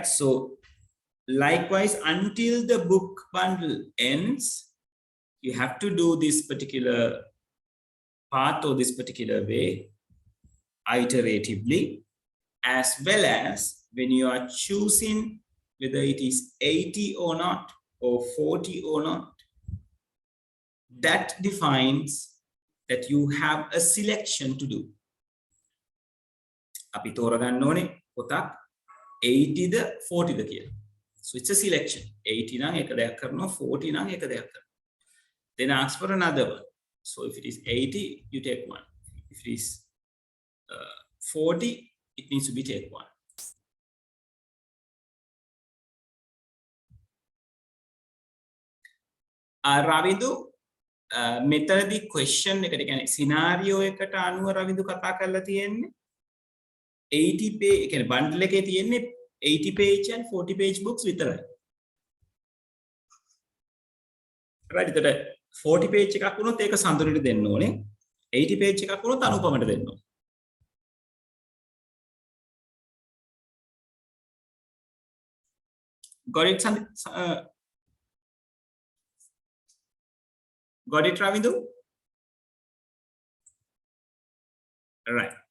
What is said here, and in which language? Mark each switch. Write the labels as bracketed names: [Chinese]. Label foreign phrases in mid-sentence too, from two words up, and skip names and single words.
[English] So likewise, until the book bundle ends, you have to do this particular path or this particular way iteratively, as well as when you are choosing whether it is 80 or not, or 40 or not, that defines that you have a selection to do. [Sinhala] අපි තෝරගන්න ඕනේ පොතක් 80 ද 40 ද කියලා. [English] So it's a selection. [Sinhala] 80 නම් එක දෙයක් කරනවා, 40 නම් එක දෙයක් කරනවා. [English] Then ask for another one. So if it is 80, you take one. If it is 40, it needs to be take one. Ravindu, [Sinhala] මෙතනදී question එකට කියන්නේ scenario එකට අනුව රවින්දු කතා කරලා තියෙන්නේ 80 page, කියන්නේ bundle එකේ තියෙන්නේ [English] 80 page and 40 page books [Sinhala] විතරයි. right, එතකොට 40 page එකක් වුණොත් ඒක සඳුනට දෙන්න ඕනේ. 80 page එකක් වුණොත් අනුපමට දෙන්න ඕනේ. [English] Got it, got it, Ravindu? Right.